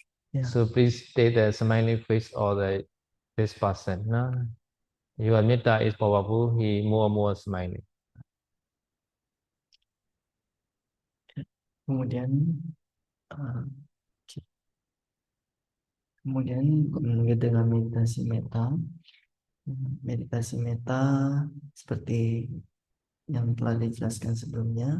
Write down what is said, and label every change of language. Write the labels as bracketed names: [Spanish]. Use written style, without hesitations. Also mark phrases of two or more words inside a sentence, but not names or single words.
[English] Ya, So please take the smiling face of this person. No? Your metta is powerful. He more and more smiling. [Indonesian] kemudian uh, kemudian dengan meditasi meta seperti yang telah dijelaskan sebelumnya.